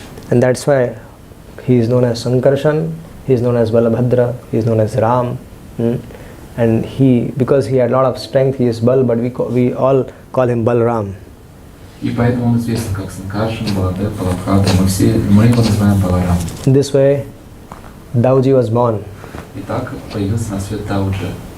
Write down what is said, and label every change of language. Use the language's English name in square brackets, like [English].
[English] And that's why he is known as Sankarshan, he is known as Balabhadra, he is known as Ram. And because he had a lot of strength, he is Bal, but we all call him Balram. [Russian] И поэтому он известен как Санкаршан, Баладев, Балабхадра. Мы его называем Баларам. [English] In this way, Dauji was born. [Russian] И так появился на свет Дауджа.